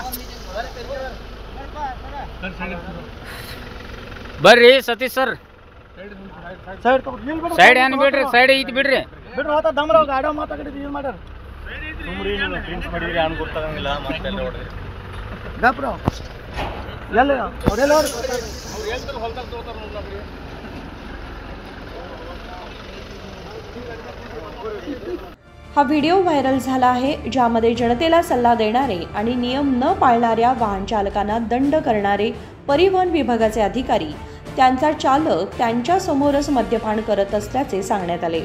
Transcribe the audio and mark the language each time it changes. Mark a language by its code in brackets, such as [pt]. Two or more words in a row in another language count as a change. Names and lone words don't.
[kn] ಬರ್ರಿ ಸತೀಶ್ ಸರ್ ಸೈಡ್ ಏನು ಬಿಡ್ರಿ, ಸೈಡ್ ಐತಿ ಬಿಡ್ರಿ. ಬಿಡ್ರಿ ಹೋತ ದಮ್ರಾವ್ ಗಾಡಿ ಮಾತಾಡಿದ್ರಿ ಏನು ಮಾಡ್ಯಾರ ಸುಮ್ರಿ ನೀವು ಡ್ರಿಂಕ್ಸ್ ಮಾಡಿದ್ರಿ ಏನು ಗೊತ್ತಾಗಂಗಿಲ್ಲ ಮತ್ತೆ ಎಲ್ಲ ಹೊಡೆದ್ರಿ ಗಪ್ರಾವ್ ಎಲ್ಲ ಅವರೆಲ್ಲ [mr] हा व्हिडिओ व्हायरल झाला आहे, ज्यामध्ये जनतेला सल्ला देणारे आणि नियम न पाळणाऱ्या वाहन चालकांना दंड करणारे परिवहन विभागाचे अधिकारी त्यांचा चालक त्यांच्या समोरच मद्यपान करत असल्याचे सांगण्यात आले.